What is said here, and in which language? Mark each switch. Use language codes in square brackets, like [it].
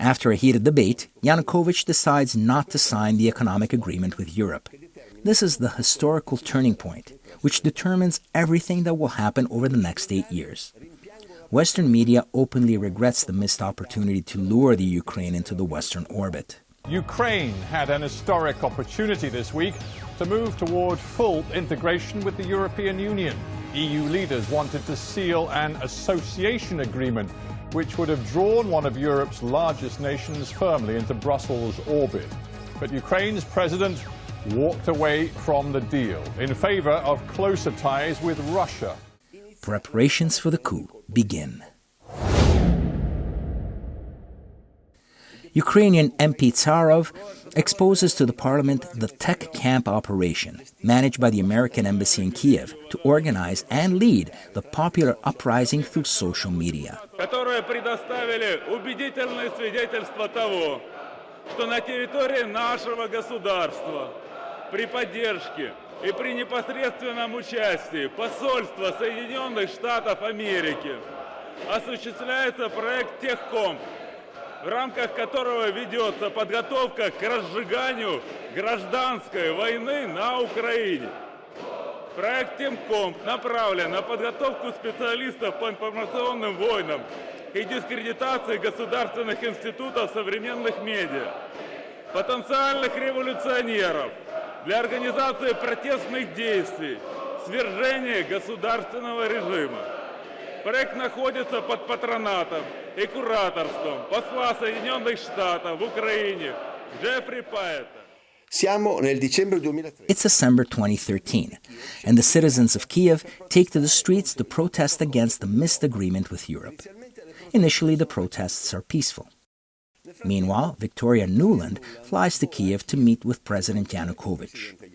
[en] After a heated debate, Yanukovych decides not to sign the economic agreement with Europe. This is the historical turning point, which determines everything that will happen over the next 8 years. Western media openly regrets the missed opportunity to lure the Ukraine into the Western orbit. Ukraine had an historic opportunity this week to move toward full integration with the European Union. EU leaders wanted to seal an association agreement which would have drawn one of Europe's largest nations firmly into Brussels' orbit. But Ukraine's president walked away from the deal in favor of closer ties with Russia. Preparations for the coup begin. Ukrainian MP Tsarov exposes to the parliament the tech camp operation, managed by the American embassy in Kiev, to organize and lead the popular uprising through social media. [ru] Которые предоставили убедительные свидетельства того, что на территории нашего государства при поддержке и при непосредственном участии посольства Соединенных Штатов Америки осуществляется проект «Техкомп», в рамках которого ведется подготовка к разжиганию гражданской войны на Украине. Проект «Техкомп» направлен на подготовку специалистов по информационным войнам и дискредитации государственных институтов современных медиа, потенциальных революционеров для организации протестных действий, свержения государственного режима. Проект находится под патронатом и кураторством посла Соединенных Штатов в Украине Джеффри Пайета. [it] Siamo nel dicembre 2013. [en] It's December 2013, and the citizens of Kiev take to the streets to protest against the missed agreement with Europe. Initially, the protests are peaceful. Meanwhile, Victoria Nuland flies to Kiev to meet with President Yanukovych.